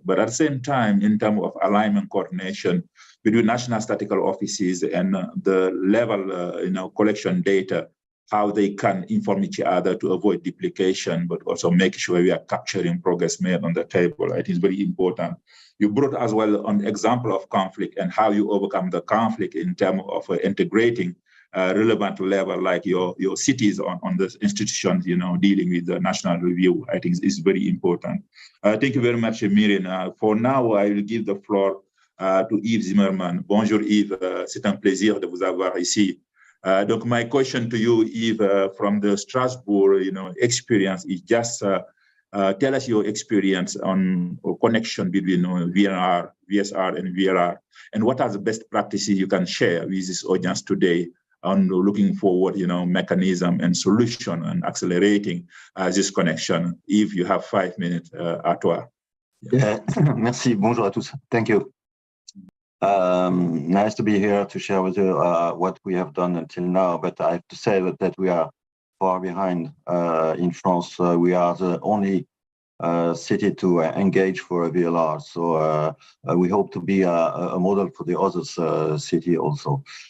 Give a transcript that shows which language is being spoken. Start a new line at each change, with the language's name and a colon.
English: But at the same time, in terms of alignment coordination between national statistical offices and the level, collection data, how they can inform each other to avoid duplication, but also make sure we are capturing progress made on the table. I think it's very important. You brought as well an example of conflict and how you overcome the conflict in terms of integrating relevant level like your cities on the institutions, dealing with the national review. I think is very important. Thank you very much, Miriam. For now, I will give the floor to Yves Zimmerman.
French: Bonjour Yves, c'est un plaisir de vous avoir ici
English: Donc, my question to you, Yves, from the Strasbourg, experience, is just tell us your experience on connection between VNR, VSR, and VLR, and what are the best practices you can share with this audience today on looking forward, mechanism and solution and accelerating this connection. If you have 5 minutes,
French: à toi. Yeah, merci. Bonjour à tous.
English: Thank you. Nice to be here to share with you what we have done until now, but I have to say that we are far behind. In France, we are the only city to engage for a VLR, so we hope to be a model for the other city also.